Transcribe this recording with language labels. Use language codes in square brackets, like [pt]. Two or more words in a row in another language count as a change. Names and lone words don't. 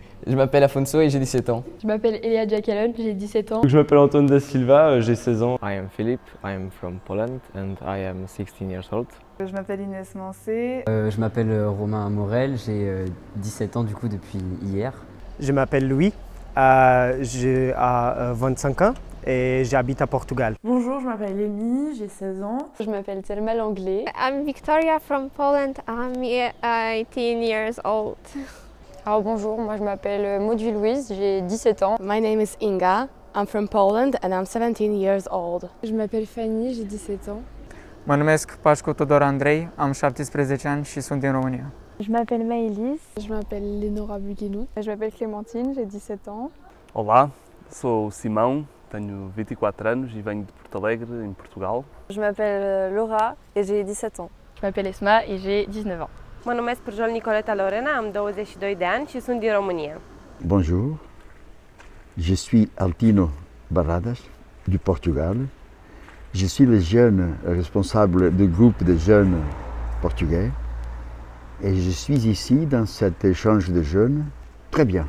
[fr] Je m'appelle Afonso et j'ai 17 ans. Je m'appelle Elia Jacalon, j'ai 17 ans. Je m'appelle Antoine da Silva, j'ai 16 ans. [en] I am Philip, I am from Poland and I am 16 years old. [fr] Je m'appelle Inès Mancé. Je m'appelle Romain Morel, j'ai 17 ans du coup depuis hier. Je m'appelle Louis, j'ai 25 ans et j'habite à Portugal. Bonjour, je m'appelle Amy, j'ai 16 ans. Je m'appelle Thelma Langlais. [en] I'm Victoria from Poland, I'm 18 years old. [fr] Alors bonjour, moi je m'appelle Maudie Louise, j'ai 17 ans. [en] My name is Inga, I'm from Poland and I'm 17 years old. [fr] Je m'appelle Fanny, j'ai 17 ans. [ro] Mă numesc Pașcu Tudor Andrei, am 17 ani și sunt din România. [fr] Je m'appelle Maëlys. Je m'appelle Lénora Buguenou. Je m'appelle Clémentine, j'ai 17 ans. [pt] Olá, sou o Simão, tenho 24 anos e venho de Porto Alegre, em Portugal. [fr] Je m'appelle Laura et j'ai 17 ans. Je m'appelle Esma et j'ai 19 ans. [ro] Mă numesc Pârjol Nicoleta Lorena, am 22 de ani și sunt din România. [fr] Bonjour, je suis Altino Barradas du Portugal. Je suis le jeune responsable du groupe de jeunes portugais et je suis ici dans cet échange de jeunes très bien.